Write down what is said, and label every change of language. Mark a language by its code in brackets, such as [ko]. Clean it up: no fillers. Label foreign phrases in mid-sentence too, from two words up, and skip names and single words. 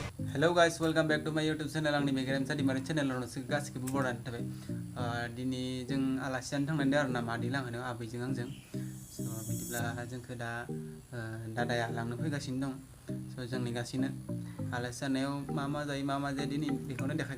[en] Hello guys, welcome back to my YouTube channel. [brx] आंनि Geremsha Dwimary channel आव नोंसोर गासिबो बरायनाय थाबाय। दिनै जों आलासि जानो थांनांदों आरो ना मादै लांहोनो आबैजों आंजों। स' बिदिब्ला जोंखौ दा दादाया लांनो फैगासिनो दं। स' जों नेगासिनो आलासि जानायाव मा जायो मा जाया दिनै बेखौनो देखायगोन।